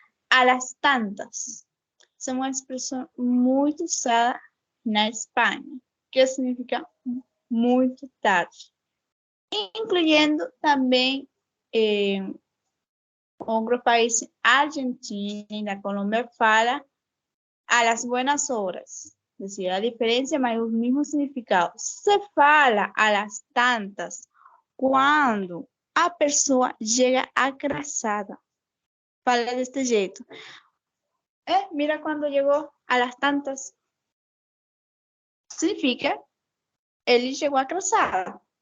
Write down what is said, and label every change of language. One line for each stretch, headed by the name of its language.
Spanish: A las tantas.
Portuguese: São uma expressão muito usada na Espanha, que significa muito tarde. Incluindo também outro país, Argentina e na Colômbia, fala
Spanish: a las buenas horas. Es decir, a diferencia, mas los mismos significados.
Portuguese: Se fala
Spanish: a las tantas
Portuguese: quando a pessoa chega atrasada. Fala deste jeito. Mira quando chegou
Spanish: a las tantas.
Portuguese: Significa ele chegou atrasado.